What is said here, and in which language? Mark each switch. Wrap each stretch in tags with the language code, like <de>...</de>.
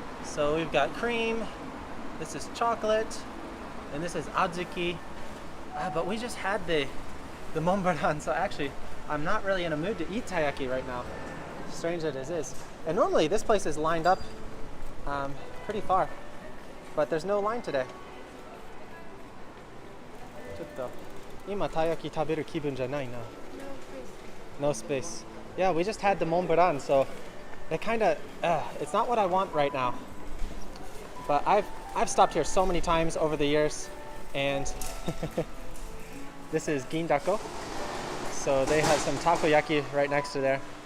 <en>So we've got cream. This is chocolate. And this is adzuki. But we just had the Monburan. So actually, I'm not really in a mood to eat taiyaki right now. Strange as it is. And normally this place is lined up pretty far. But there's no line today.</en> <ja>ちょっと今たい焼き食べる気分じゃないな.</ja> <en>No space. Yeah, we just had the Monburan, so it kind of it's not what I want right now. But I've stopped here so many times over the years, and this is Gindako. So they have some takoyaki right next to there.</en>